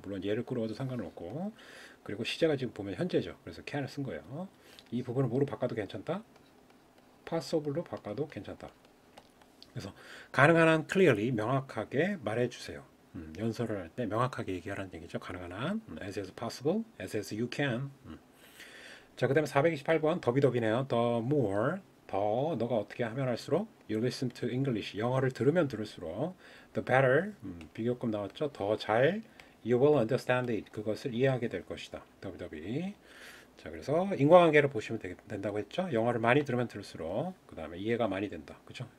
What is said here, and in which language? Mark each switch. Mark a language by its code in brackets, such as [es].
[ko] 물론 얘를 끌어와도 상관은 없고 그리고 시제가 지금 보면 현재죠. 그래서 can을 쓴 거예요. 이 부분을 뭐로 바꿔도 괜찮다? possible로 바꿔도 괜찮다. 그래서 가능한 한 clearly 명확하게 말해주세요. 연설을 할 때 명확하게 얘기하라는 얘기죠. 가능한 한 as possible, as you can. 자, 그 다음에 428번 더비더비네요. the more 더 너가 어떻게 하면 할수록 [en] you listen to English [ko] 영어를 들으면 들을수록 [en] the better [ko] 비교급 나왔죠. 더 잘 [en] you will understand it [ko] 그것을 이해하게 될 것이다. 더비더비. 자, 그래서 인과관계를 보시면 된다고 했죠. 영어를 많이 들으면 들을수록 그 다음에 이해가 많이 된다. 그죠?